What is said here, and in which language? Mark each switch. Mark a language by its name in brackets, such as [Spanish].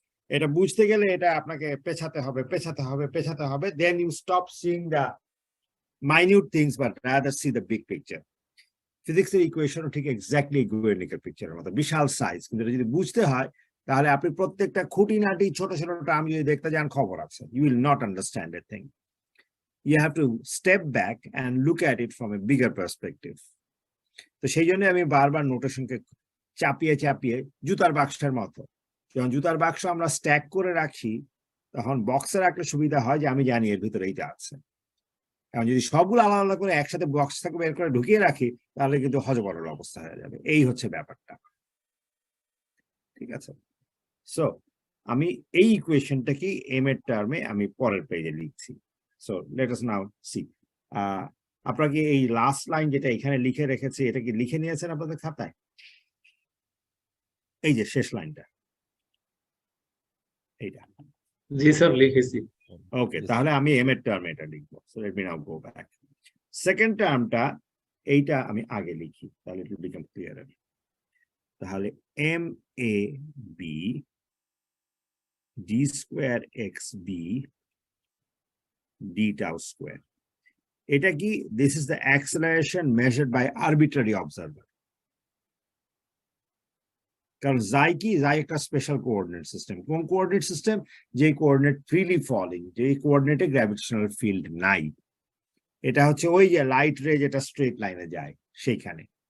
[Bangla] এটা বুঝতে গেলে এটা আপনাকে পেছাতে হবে, [English] Then you stop seeing the minute things but rather see the big picture. [Bangla] ফিজিক্সের ইকুয়েশনও ঠিক এক্স্যাক্টলি গুয়ের্নিকার পিকচারের মতো, বিশাল সাইজ। কিন্তু এটা যদি বুঝতে হয় তাহলে আপনি প্রত্যেকটা খুঁটিনাটি ছোট ছোট টার্ম যদি দেখতে যান, খবর আছে, [English] You will not understand a thing. You have to step back and look at it from a bigger perspective. [Bangla] তো সেই জন্য আমি বারবার নোটেশনকে চাপিয়ে জুতার বাক্সের মতো, যখন জুতার বাক্স আমরা স্ট্যাক করে রাখি তখন বক্সে রাখলে সুবিধা হয় যে আমি জানি এর ভিতরে এইটা আছে। এখন যদি সবগুলো আলাদা আলাদা করে একসাথে বক্স থেকে বের করে ঢুকিয়ে রাখি তাহলে কিন্তু হজবরল অবস্থা হয়ে যাবে। এই হচ্ছে ব্যাপারটা, ঠিক আছে? সো আমি এই ইকুয়েশনটা কি এম এর টার্মে আমি পরের পেজে লিখছি। [English] So let us now see. [Bangla] আপনারা কি এই লাস্ট লাইন যেটা এখানে লিখে রেখেছি, এটা কি লিখে নিয়েছেন আপনাদের খাতায়? এই যে শেষ লাইনটা, এইটা। জি স্যার, লিখেছি। ওকে, তাহলে আমি এম এর টার্মে এটা লিখবো। [English] So let me now go back. [Bangla] Second টার্মটা এইটা আমি আগে লিখি, তাহলে [English] It will become clear. তাহলে MAB d² XB d tau square, [Bangla] এটা কি? [English] This is the acceleration measured by arbitrary observer. [Bangla] কারণ যাই কি, যাই একটা স্পেশাল কোঅর্ডিনেট সিস্টেম। কোন কোঅর্ডিনেট সিস্টেম? যে কোঅর্ডিনেট ফ্রিলি ফলিং, যে কোঅর্ডিনেটে গ্র্যাভিটেশনাল ফিল্ড নাই। এটা হচ্ছে ওই যে লাইট রে যেটা স্ট্রেট লাইনে যায় সেইখানে।